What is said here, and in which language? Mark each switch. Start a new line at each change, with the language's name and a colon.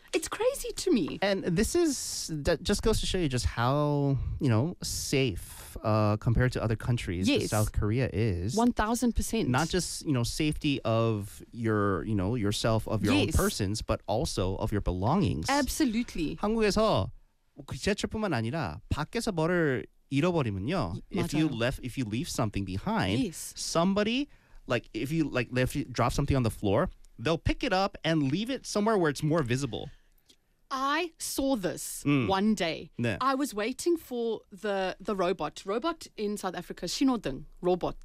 English: It's crazy to me. And this is, that just goes to show you just how, you know, safe compared to other countries, yes, South Korea is. 1,000%. Not just, you know, safety of your, you know, yourself, of your, yes, own persons, but also of your belongings. Absolutely.
Korean: 한국에서 지하철뿐만 아니라 밖에서 뭐를 잃어버리면요. 맞아요.
English: If you leave something behind, yes, somebody, like if you like left, drop something on the floor, they'll pick it up and leave it somewhere where it's more visible. I saw this one day. Yeah. I was waiting for the robot. Robot in South Africa, 신호등, robot.